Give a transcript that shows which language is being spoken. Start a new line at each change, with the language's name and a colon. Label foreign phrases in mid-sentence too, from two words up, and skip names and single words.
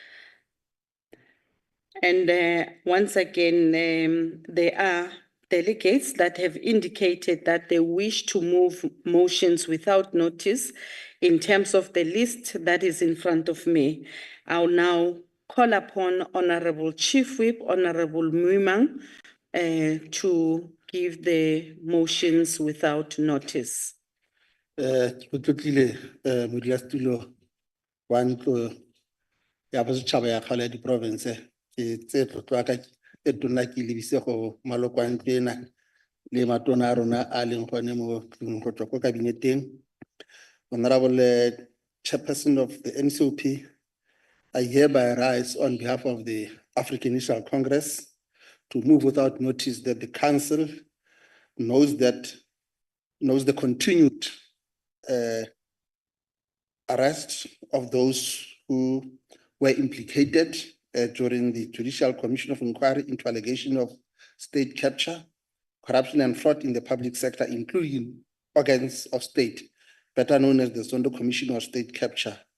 English: And once again, there are delegates that have indicated that they wish to move motions without notice. In terms of the list that is in front of me, I'll now call upon Honorable Chief Whip, Honorable Muimang, to give the motions without notice.
Northern Sotho: Modulasetulo wa ntlo ya bosetšhaba ya kgale ya diprovince ke tse tlotlo ka e tona ke lebise go maloko a ntlo ena le matona a rona a leng gone mo tlong go tswa ko kabineteng.
English: Honorable Chairperson of the NCOP, I hereby rise on behalf of the African National Congress to move without notice that the Council knows the continued arrest of those who were implicated during the Judicial Commission of Inquiry into allegation of state capture, corruption and fraud in the public sector, including organs of state, better known as the Zondo Commission of State Capture.